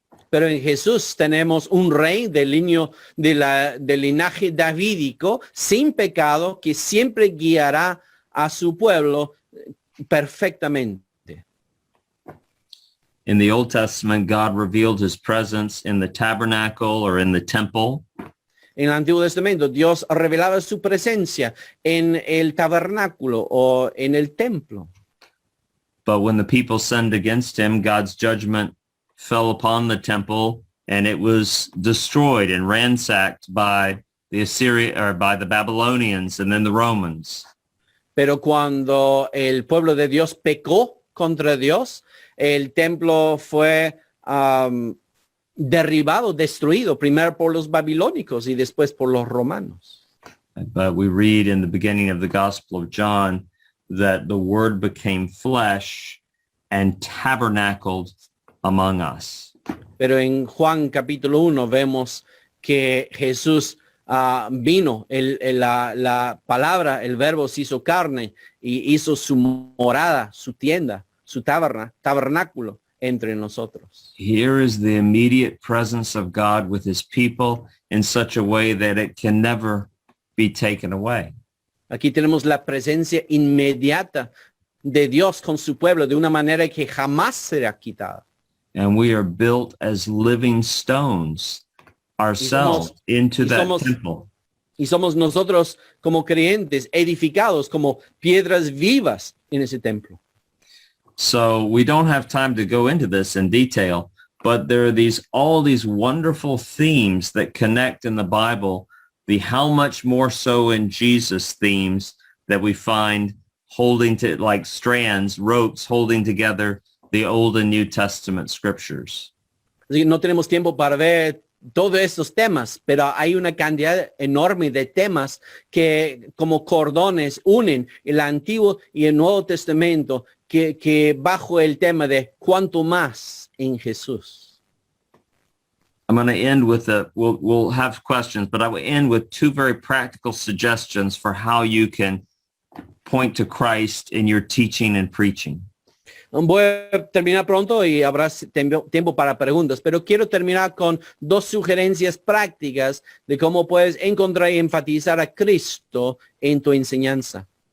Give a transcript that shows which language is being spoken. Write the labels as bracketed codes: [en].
[es] Pero en Jesús tenemos un rey del linaje davídico sin pecado que siempre guiará a su pueblo perfectamente. [en] In the Old Testament, God revealed his presence in the tabernacle or in the temple. [es] En el Antiguo Testamento, Dios revelaba su presencia en el tabernáculo o en el templo. [en] But when the people sinned against him, God's judgment fell upon the temple and it was destroyed and ransacked by the by the Babylonians and then the Romans. [es] Pero cuando el pueblo de Dios pecó contra Dios, el templo fue derribado, destruido, primero por los babilónicos y después por los romanos. [en] But we read in the beginning of the Gospel of John that the Word became flesh and tabernacled among us. [es] Pero en Juan capítulo 1 vemos que Jesús vino, la palabra, el verbo se hizo carne y hizo su morada, su tienda, su tabernáculo entre nosotros. [en] Here is the immediate presence of God with his people in such a way that it can never be taken away. [es] Aquí tenemos la presencia inmediata de Dios con su pueblo de una manera que jamás será quitada. [en] And we are built as living stones ourselves into that temple. [es] Y somos nosotros como creyentes edificados como piedras vivas en ese templo. [en] So we don't have time to go into this in detail, but there are all these wonderful themes that connect in the Bible, the how much more so in Jesus themes that we find holding to like strands, ropes holding together the Old and New Testament scriptures. [es] Así que no tenemos tiempo para ver todos estos temas, pero hay una cantidad enorme de temas que como cordones unen el Antiguo y el Nuevo Testamento que bajo el tema de cuánto más en Jesús. [en] I'm going to end with we'll have questions, but I will end with two very practical suggestions for how you can point to Christ in your teaching and preaching. [es] Voy a terminar pronto y habrá tiempo para preguntas, pero quiero terminar con dos sugerencias prácticas de cómo puedes encontrar y enfatizar a Cristo en tu enseñanza.